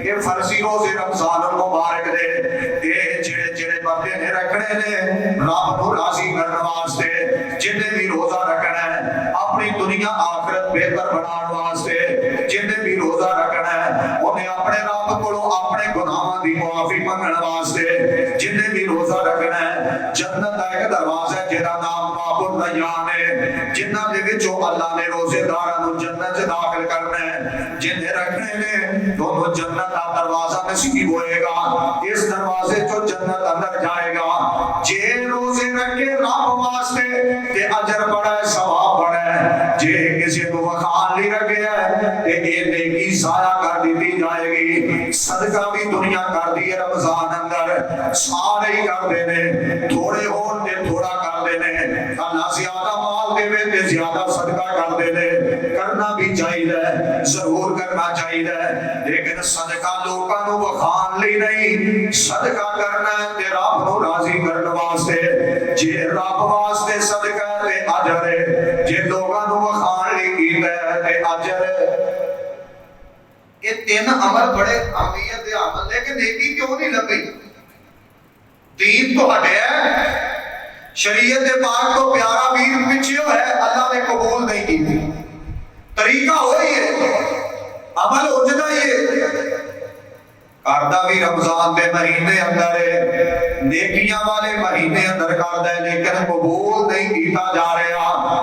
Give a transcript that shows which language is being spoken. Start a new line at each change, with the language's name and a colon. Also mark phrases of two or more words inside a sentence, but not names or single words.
Punjabi: یہ فرضی روزے رمضان المبارک دے یہ جڑے بندے نے رکھنے نے رب کو راضی کرنے واسطے, جن بھی روزہ رکھنا ہے اپنی دنیا آخرت بہتر بنانے واسطے, جن بھی روزہ رکھنا ہے انہیں اپنے رب کو اپنے گناہاں دی معافی منگنے واسطے, جن بھی روزہ رکھنا ہے جنت دا ایک دروازہ جہدا نام باب الریان ہے, جنہاں دے وچوں اللہ نے روزے داراں نوں جنت وچ داخل کرنا ہے. جن رکھنے نے دونوں جنت دا دروازہ نصیب ہوئے گا, اس دروازے چوں جنت اندر جائے گا. جے روزے رکھے رب واسطے تے اجر بڑا ہے, ثواب بڑا ہے. جے کسی کو وکھان لی رکھے ہے تے یہ نیکی ضائع کر دی جائے گی. صدقہ بھی دنیا کر دی ہے رمضان اندر, سارے ہی کر دینے, تھوڑے ہون تے تھوڑا کر دینے, اللہ زیادہ مال دے وے تے زیادہ صدقہ کر دینے. کرنا بھی چاہیے, ضرور کرنا چاہیے, لیکن صدقہ لوکاں نوں وکھان لی نہیں, صدقہ کرنا ہے تے رب نوں راضی کرنے واسطے. جے رب واسطے صدقہ تے اجر ہے, جے لوکاں نوں وکھان لی کیتا ہے تے اجر ہے. یہ تین عمل بڑے اہمیت دے عمل, لیکن نیکی کیوں نہیں لبھی؟ دین تو ہٹیا, شریعت پاک تو پیارا ویر پیچھے ہے, اللہ نے قبول نہیں کی. طریقہ وہی ہے, عمل اجدا ہی ہے, کردہ بھی رمضان دے مہینے اندر ہے, نیکیاں والے مہینے اندر کردہ ہے, لیکن قبول نہیں کیتا جا رہا.